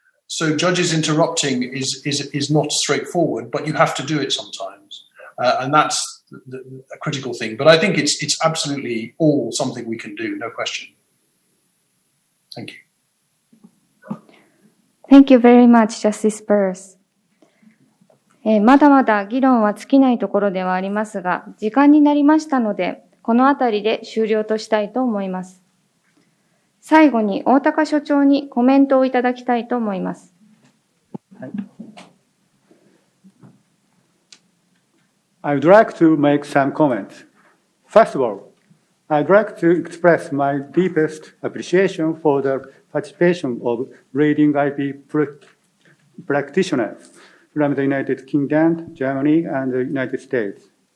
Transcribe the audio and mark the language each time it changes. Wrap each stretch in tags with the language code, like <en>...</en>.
<en>So judges interrupting is not straightforward, but you have to do it sometimes, and that's a critical thing. But I think it's absolutely all something we can do, no question. Thank you. Thank you very much, Justice Burse.</en> <ja>まだまだ議論は尽きないところではありますが、時間になりましたので、このあたりで終了としたいと思います。最後に大高所長にコメントをいただきたいと思います。はい、</ja> <en>I would like to make some comments. First of all, I'd like to express my deepest appreciation for the participation of leading IP practitioners from the United Kingdom, Germany, and the United States.</en>